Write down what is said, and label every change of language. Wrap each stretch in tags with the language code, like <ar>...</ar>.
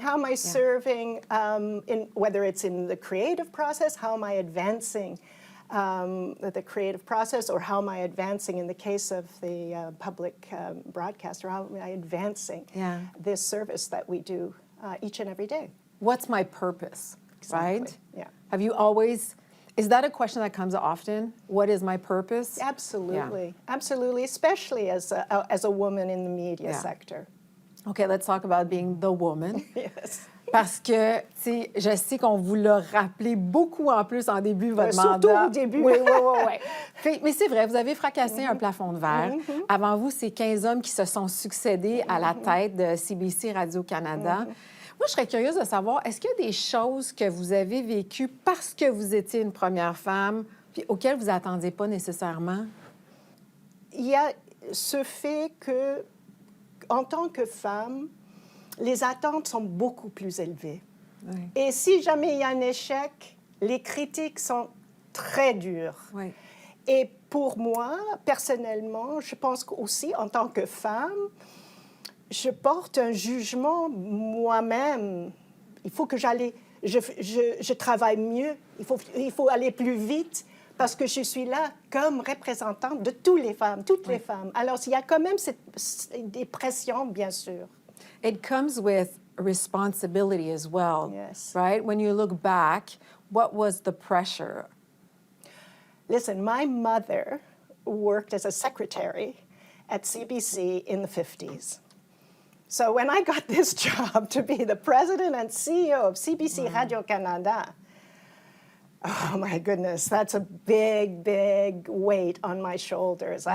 <en>How am I serving, whether it's in the creative process, how am I advancing the creative process, or how am I advancing, in the case of the public broadcaster, how am I advancing this service that we do each and every day? What's my purpose, right? Yeah. Have you always, is that a question that comes often? What is my purpose? Absolutely, absolutely, especially as a woman in the media sector. Okay, let's talk about being the woman. Yes.</en> <fr>Parce que, tu sais, je sais qu'on vous l'a rappelé beaucoup en plus en début de votre Surtout mandat. au début. Oui, oui, oui, oui. Mais c'est vrai, vous avez fracassé un plafond de verre. Avant vous, c'est 15 hommes qui se sont succédés à la tête de CBC Radio-Canada. Moi, je serais curieuse de savoir, est-ce qu'il y a des choses que vous avez vécues parce que vous étiez une première femme, puis auxquelles vous n'attendiez pas nécessairement? Il y a ce fait que, en tant que femme, les attentes sont beaucoup plus élevées. Oui. Et si jamais il y a un échec, les critiques sont très dures. Oui. Et pour moi, personnellement, je pense qu'aussi, en tant que femme, je porte un jugement moi-même. Il faut que je travaille mieux. Il faut aller plus vite parce que je suis là comme représentante de toutes les femmes, les femmes. Alors, il y a quand même des pressions, bien sûr.</fr> <en>It comes with responsibility as well, Yes. right? When you look back, what was the pressure? Listen, my mother worked as a secretary at CBC in the 50s. So when I got this job to be the president and CEO of CBC Radio-Canada, oh my goodness, that's a big, big weight on my shoulders.</en>